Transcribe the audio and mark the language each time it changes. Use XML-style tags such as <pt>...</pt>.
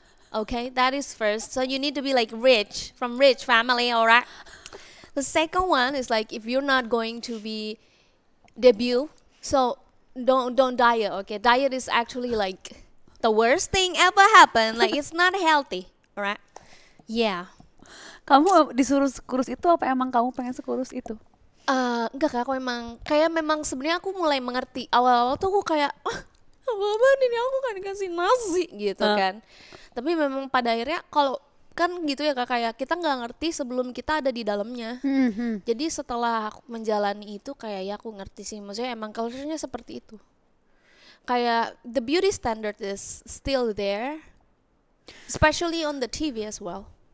<en>Okay, that is first. So you need to be like rich, from rich family, alright? The second one is like if you're not going to be debut, so don't diet, okay? Diet is actually like the worst thing ever happened. Like it's not healthy, alright? Yeah.</en> <id>kamu disuruh kurus itu apa emang kamu pengen sekurus itu? Enggak kak, aku memang sebenarnya aku mulai mengerti. Awal-awal tuh aku kayak apa-apaan ini, aku kan dikasih nasi gitu kan. Tapi memang pada akhirnya kalau kan gitu ya kak, kayak kita nggak ngerti sebelum kita ada di dalamnya. Jadi setelah aku menjalani itu kayak ya aku ngerti sih, maksudnya emang culture-nya seperti itu. Kayak</id> <en>the beauty standard is still there, especially on the TV as well.</en>